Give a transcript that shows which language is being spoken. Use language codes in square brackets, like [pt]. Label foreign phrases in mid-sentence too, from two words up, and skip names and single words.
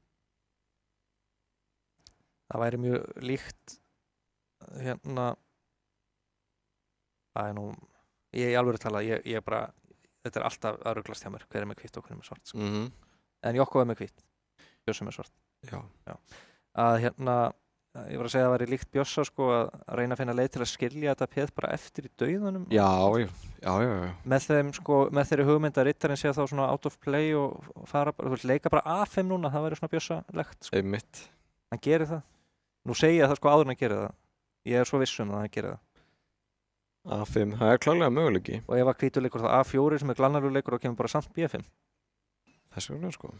[is] Það væri mjög líkt hérna það er nú ég alveg að tala, ég bara þetta er alltaf að ruglast hjá mér, hver er með hvitt og hver er með svart sko. En Jokko er með hvitt Bjössi með svart. Já. Að hérna, ég var að segja að það væri líkt Bjössa sko að reyna að finna leið til að skilja þetta peð bara eftir í dauðanum. Já. Með þeirri hugmynd að rittarinn sé þá svona [en] out of play [is] og fara bara, leika bara A5 núna, það væri svona Bjössa-legt sko. Einmitt. Hann gerir það. Nú segi ég það sko áður en hann gerir það. Ég er svo viss að hann gerir það. A5, það er klárlega möguleiki. Og ef að hvítur leikur það A4 sem er glannarlegur leikur og kemur bara samt B5. Þess vegna sko.